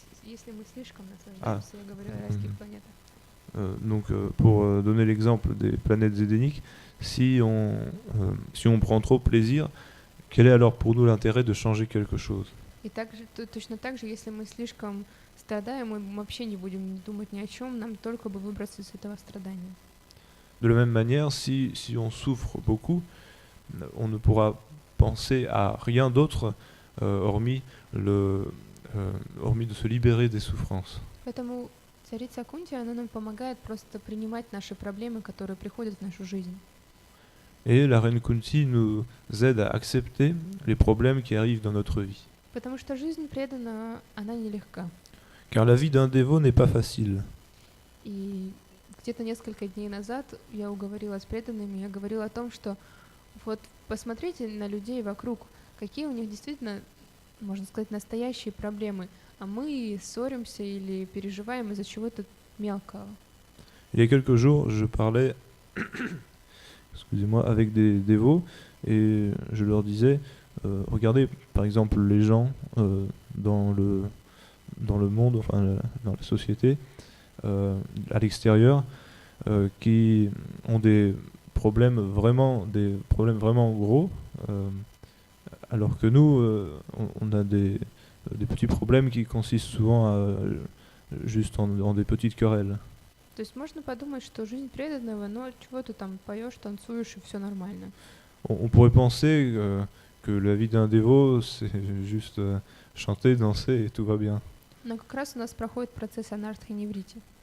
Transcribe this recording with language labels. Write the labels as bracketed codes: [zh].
[ru] Если мы слишком наслаждаемся, я говорю о райских планетах. [fr] Donc pour donner l'exemple des planètes édéniques, si on prend trop plaisir, quel est alors pour nous l'intérêt de changer quelque chose? [ru] И точно так же, если мы слишком страдаем, мы вообще не будем думать ни о чем, нам только бы выбраться из этого страдания. [fr] De la même manière, si on souffre beaucoup, on ne pourra penser à rien d'autre hormis de se libérer des souffrances. [ru] Поэтому царица Кунти, она нам помогает просто принимать наши проблемы, которые приходят в нашу жизнь. [fr] Et la reine Kunti nous aide à accepter les problèmes qui arrivent dans notre vie. [ru] Потому что жизнь преданная, она нелегка. [fr] Car la vie d'un dévot n'est pas facile. [ru] И где-то несколько дней назад я уговорила с преданными, я говорила о том, что вот посмотрите на людей вокруг, какие у них действительно, можно сказать, настоящие проблемы, а мы ссоримся или переживаем из-за чего-то мелкого. [fr] Il y a quelques jours, je parlais excusez-moi, avec des dévots et je leur disais, regardez par exemple les gens dans le monde, enfin dans la société, à l'extérieur, qui ont des problèmes vraiment gros, alors que nous, on a des petits problèmes qui consistent souvent juste en des petites querelles. [ru] То есть можно подумать, что жизнь преданного, но чего ты там поешь, танцуешь и все нормально. [fr] On pourrait penser que la vie d'un dévot, c'est juste chanter, danser et tout va bien. [ru] Но как раз у нас проходит процесс анартхи неврити.